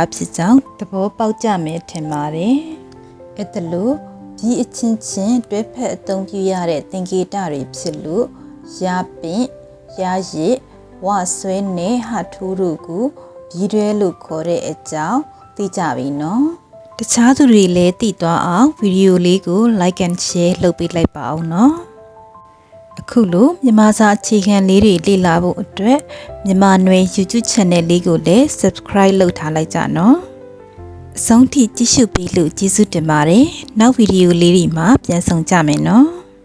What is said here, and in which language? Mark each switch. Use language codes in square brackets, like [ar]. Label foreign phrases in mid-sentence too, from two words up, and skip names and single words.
[my] ဖြစ်ကြောင်းသဘောပေါက်ကြမယ်ထင်ပါတယ်အဲ့ဒါလို့ပြီးအချင်းချင်းတွဲဖက်အသုံးပြုရတဲ့သင်္ကေ တတွေဖြစ်လို့ရပင့်ရရည်ဝဆွဲနဲ့ဟထိုးတို့ကိုပြီးတွဲလို့ခေါ်တဲ့အကြောင်းသိကြပြီနော်တခြားသူတွေလည်းသိသွားအောင်ဗီဒီယိုလေးကို [en] like and share [my] လုပ်ပေးလိုက်ပါအောင်နော်အခုလိုမြန်မာစာအခြေခံလေးတွေလေ့လာဖို့အတွက်မြန်မာနွယ် YouTube channel လေးကိုလည်း subscribe လုပ်ထားလိုက်ကြနော်အဆုံးထိကြည့်ရှုပေးလို့ကျေးဇူးတင်ပါတယ်နောက်ဗီဒီယိုလေးတွေမှာပြန်ဆောင်ကြမယ်နော်